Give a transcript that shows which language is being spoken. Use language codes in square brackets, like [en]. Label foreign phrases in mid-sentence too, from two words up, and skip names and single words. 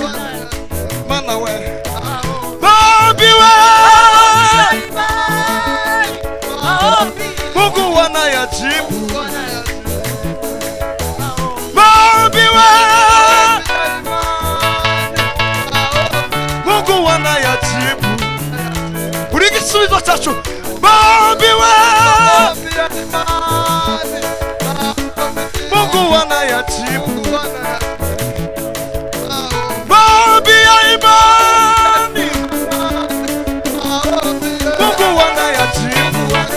[rw] Mana we [sw] maombi we Mungu anayajibu. Maombi we Mungu anayajibu. [rw] Uri gisubizo cyacu [sw] maombi we Mungu anayajibu. Maombi ya imani Mungu anayajibu.